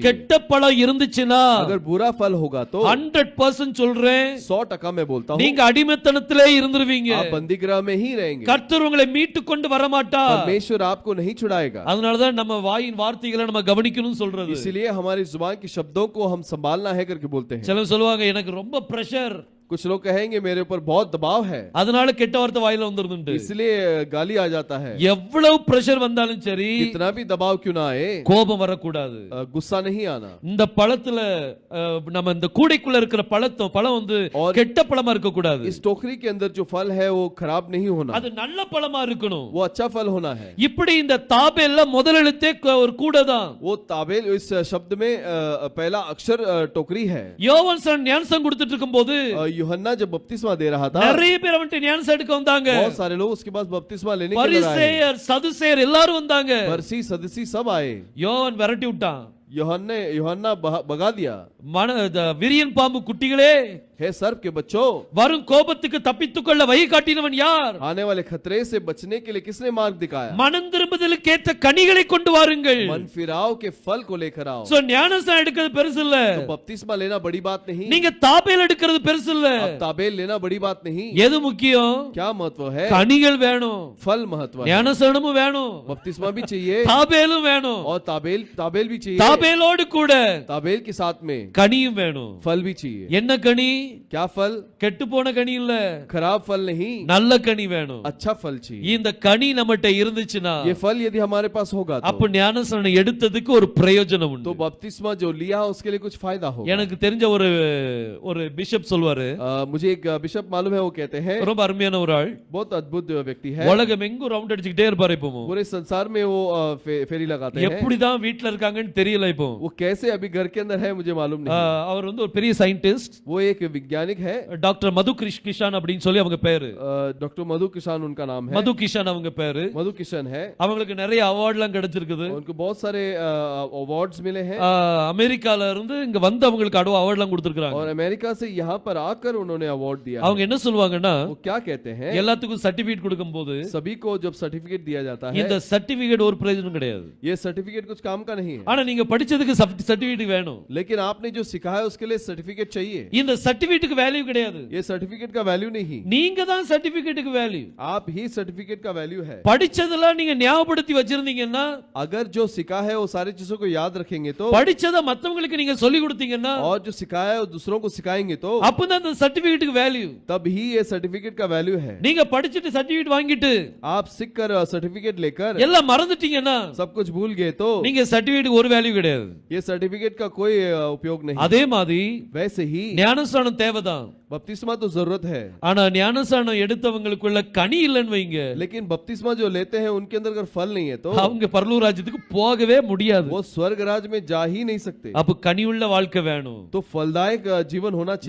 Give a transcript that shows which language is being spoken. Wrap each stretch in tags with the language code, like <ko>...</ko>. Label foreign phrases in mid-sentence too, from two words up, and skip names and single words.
<ta>கெட்ட பழம் இருந்துச்சுனா</ta> <hi>अगर बुरा फल होगा तो</hi> <ta>100% சொல்றேன்</ta> <hi>100% मैं बोलता हूँ</hi> <ta>நீங்க அடிமைத்தனத்திலே இருந்துருவீங்க.</ta> <hi>आप बंदीगृह में ही रहेंगे।</hi> <ta>கர்த்தர் உங்களை மீட்டு கொண்டு வர மாட்டார்.</ta> <hi>परमेश्वर आपको नहीं छुड़ाएगा।</hi> <ta>அதனால தான் நம்ம வாயின் வார்த்தைகளை நம்ம கவனிக்கணும்னு சொல்றது.</ta> <hi>इसलिए हमारी जुबान की शब्दों को हम संभालना है करके बोलते हैं।</hi> <ta>சிலர் சொல்வாங்க எனக்கு ரொம்ப பிரஷர்.</ta> <hi>कुछ लोग कहेंगे मेरे ऊपर बहुत दबाव है,</hi> <ta>அதனால கெட்ட வார்த்தை வாயில வந்துருதுண்டு.</ta> <hi>इसलिए गाली आ जाता है।</hi> <ta>எவ்வளவு பிரஷர் வந்தாலும் சரி</ta> <hi>कितना भी दबाव क्यों ना आए,</hi> <ta>கோபம் வரக்கூடாது.</ta> <hi>गुस्सा नहीं आना।</hi> <ta>இந்த பழத்துல நம்ம இந்த கூடைக்குள்ள இருக்கிற பழம் வந்து கெட்ட பழமா இருக்க கூடாது.</ta> <hi>इस टोकरी के अंदर जो फल है वो खराब नहीं होना,</hi> <ta>அது நல்ல பழமா இருக்கணும்.</ta> <hi>वो अच्छा फल होना है।</hi> <ta>இப்படி இந்த தாபேல்ல முதல் எழுத்தே ஒரு கூடை தான்.</ta> <hi>वो ताबेल इस शब्द में पहला अक्षर टोकरी है।</hi> <ta>யோவான் ஞானஸ்நானம் கொடுத்துட்டு இருக்கும்போது</ta> <hi>यूहन्ना जब बपतिस्मा दे रहा था</hi> <ta>நிறைய பேர் அவன்கிட்ட ஞானஸ்நானம் எடுக்க வந்தாங்க.</ta> <hi>बहुत सारे लोग उसके पास बपतिस्मा लेने के लिए आए।</hi> <ta>பரிசேயர் சதுசேயர் எல்லாரும் வந்தாங்க.</ta> <hi>फरीसी सदुसी सब आए।</hi> <ta>யோவான் விரட்டி விட்டான்.</ta> <hi>यूहन्ना भगा दिया।</hi> <ta>விரியன் பாம்பு குட்டிகளே,</ta> <hi>हे सर्प के बच्चों,</hi> <ta>வரும் கோபத்துக்கு தப்பித்துக்கொள்ள வழி காட்டினவன் யார்?</ta> <hi>आने वाले खतरे से बचने के लिए किसने मार्ग दिखाया?</hi> <ta>மனம் திரும்புதலுக்கு ஏற்ற கனிகளை கொண்டு வாருங்கள்.</ta> <hi>मन फिराव के फल को लेकर आओ।</hi> <ta>சோ ஞானஸ்நானம் எடுக்கிறது பெருசு இல்ல.</ta> <hi>तो बपतिस्मा लेना बड़ी बात नहीं,</hi> <ta>நீங்க தாபேல் எடுக்கிறது பெருசு இல்ல.</ta> <hi>अब ताबेल लेना बड़ी बात नहीं।</hi> <ta>எது முக்கியம்?</ta> <hi>क्या महत्व है?</hi> <ta>கனிகள் வேணும்,</ta> <hi>फल महत्व है।</hi> <ta>ஞானஸ்நானமும் வேணும்,</ta> <hi>बपतिस्मा भी चाहिए</hi> <ta>தாபேலும் வேணும்,</ta> <hi>और ताबेल भी चाहिए।</hi> <ta>தாபேலோடு கூட</ta> <hi>ताबेल के साथ में</hi> <ta>கனியும் வேணும்.</ta> <hi>फल भी चाहिए।</hi> <ta>என்ன கனி?</ta> <hi>क्या फल?</hi> <ta>கெட்டு போன கனி இல்ல,</ta> <hi>खराब फल नहीं,</hi> <ta>நல்ல கனி வேணும்.</ta> <hi>अच्छा फल चाहिए।</hi> <ta>இந்த கனி நம்மகிட்ட இருந்துச்சுன்னா</ta> <hi>ये फल यदि हमारे पास होगा</hi> <ta>அப்ப ஞானஸ்நானம் எடுத்ததுக்கு ஒரு பிரயோஜனம்</ta> <hi>तो</hi> <ta>உண்டு.</ta> <hi>बपतिस्मा जो लिया उसके लिए कुछ फायदा होगा।</hi> <ta>எனக்கு தெரிஞ்ச ஒரு பிஷப் சொல்வாரு,</ta> <hi>मुझे एक बिशप मालूम है, वो कहते हैं,</hi> <ta>ரொம்ப அருமையான ஒரு ஆள்,</ta> <hi>बहुत अद्भुत व्यक्ति है,</hi> <ta>உலகம் எங்கும் ரவுண்ட் அடிச்சுக்கிட்டே இருப்பாரு. இப்போ</ta> <hi>पूरे संसार में वो फेरी लगाते हैं।</hi> <ta>எப்படிதான் வீட்ல இருக்காங்கன்னு தெரியல. இப்போ</ta> <hi>वो कैसे अभी घर के अंदर है मुझे मालूम नहीं।</hi> <ta>அவர் வந்து ஒரு பெரிய சயின்டிஸ்ட்,</ta> <hi>वो एक वैज्ञानिक है,</hi> <ta>டாக்டர் மது கிஷான் அப்படின்னு சொல்லி அவங்க பேரு.</ta> <hi>डॉक्टर मधु किशन उनका नाम है।</hi> <ta>மது கிஷான் அவங்க பேரு.</ta> <hi>मधु किशन है।</hi> <ta>அவங்களுக்கு நிறைய அவார்ட்லாம் கிடைச்சிருக்குது.</ta> <hi>उनको बहुत सारे अवार्ड्स मिले हैं।</hi> <ta>அமெரிக்கால இருந்து இங்க வந்து அவங்களுக்கு அவார்ட்லாம் கொடுத்திருக்காங்க.</ta> <hi>और अमेरिका से यहाँ पर आकर उन्होंने अवार्ड दिया।</hi> <ta>அவங்க என்ன சொல்வாங்கன்னா,</ta> <hi>वो क्या कहते हैं,</hi> <ta>எல்லாத்துக்கும் சர்டிபிகேட் கொடுக்கும்போது</ta> <hi>सभी को जब सर्टिफिकेट दिया जाता है,</hi> <ta>இந்த சர்டிபிகேட் ஒரு பிரயோஜனம் கிடையாது.</ta> <hi>ये सर्टिफिकेट कुछ काम का नहीं है।</hi> <ta>ஆனா நீங்க படிச்சதுக்கு சர்டிபிகேட் வேணும்.</ta> <hi>लेकिन आपने जो सीखा है उसके लिए सर्टिफिकेट चाहिए।</hi> <ta>இந்த சர்டிபிகேட்டுக்கு வேல்யூ கிடையாது.</ta> <hi>ये सर्टिफिकेट का वैल्यू नहीं,</hi> <ta>நீங்க தான் சர்டிபிகேட்டுக்கு வேல்யூ.</ta> <hi>आप ही सर्टिफिकेट का वैल्यू है।</hi> <ta>படிச்சதெல்லாம் நீங்க ஞாபகப்படுத்தி வச்சிருந்தீங்கன்னா,</ta> <hi>अगर जो सीखा है वो सारी चीजों को याद रखेंगे तो,</hi> <ta>படிச்சத மத்தவங்களுக்கு நீங்க சொல்லி கொடுத்தீங்கன்னா,</ta> <hi>और जो सिखाया है वो दूसरों को सिखाएंगे तो,</hi> <ta>அப்பதான் அந்த சர்டிபிகேட்டுக்கு வேல்யூ.</ta> <hi>तब ही ये सर्टिफिकेट का वैल्यू है।</hi> <ta>நீங்க படிச்சிட்டு சர்டிபிகேட் வாங்கிட்டு</ta> <hi>आप सीख कर सर्टिफिकेट लेकर</hi> <ta>எல்லாம் மறந்துட்டீங்கன்னா,</ta> <hi>सब कुछ भूल गए तो</hi> <ta>நீங்க சர்டிபிகேட்டுக்கு ஒரு வேல்யூ கிடையாது.</ta> <hi>ये सर्टिफिकेट का कोई उपयोग नहीं।</hi> <ta>அதே மாதிரி</ta> <hi>वैसे ही</hi> <ta>ஞானஸ்நானம் தேவைதான்.</ta> <hi>बपतिस्मा तो जरूरत है,</hi> <ta>ஆனா ஞானஸ்நானம் எடுத்தவங்களுக்குள்ள கனி இல்லைன்னு வைங்க,</ta> <hi>लेकिन बपतिस्मा जो लेते हैं उनके अंदर अगर फल नहीं है तो</hi> <ta>அவங்க பரலோக ராஜ்யத்துக்கு போகவே முடியாது.</ta> <hi>वो स्वर्ग राज में जा ही नहीं सकते.</hi> <ta>அப்ப கனியுள்ள வாழ்க்கை வேணும்.</ta> <hi>तो फलदायक जीवन होना चाहिए.</hi>